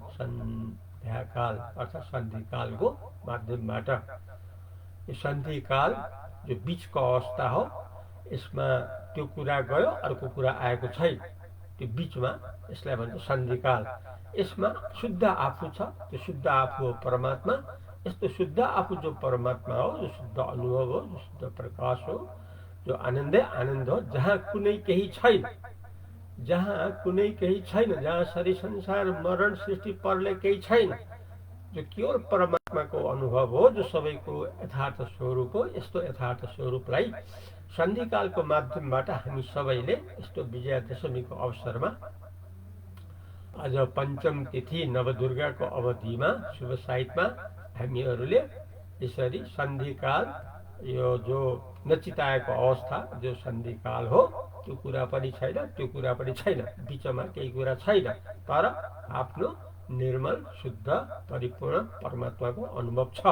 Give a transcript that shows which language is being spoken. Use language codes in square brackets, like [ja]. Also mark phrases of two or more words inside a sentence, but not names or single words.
[ne] सन्ध्याकाल अर्थात् सन्धिकालको माध्यमबाट यो सन्धिकाल जो बीचको अवस्था हो, यसमा त्यो कुरा गयो अर्को कुरा आएको छैन, त्यो बीचमा यसलाई भन्छ सन्धिकाल। यसमा शुद्ध आफू छ, त्यो शुद्ध आफू हो परमात्मा। यस्तो शुद्ध आफू जो परमात्मा हो, जो शुद्ध अनुभव हो, जो शुद्ध प्रकाश हो, जो आनन्दै आनन्द हो, जहाँ कुनै केही छैन, जहाँ कुनै केही छैन, जहाँ शरीर संसार मरण सृष्टि प्रलय केही छैन, जो केवल परमात्माको अनुभव हो, जो सबैको यथार्थ स्वरूप हो। यस्तो यथार्थ स्वरूपलाई सन्धिकालको माध्यमबाट हामी सबैले यस्तो विजयादशमीको अवसरमा आज पञ्चम तिथि नवदुर्गाको अवधिमा शुभ साहित्यमा हामीहरूले यसरी सन्धिकाल, यो जो नचिताएको अवस्था जो सन्धिकाल हो, त्यो कुरा पनि छैन, त्यो कुरा पनि छैन, बिचमा केही कुरा छैन, तर आफ्नो निर्मल शुद्ध परिपूर्ण परमात्माको अनुभव छ।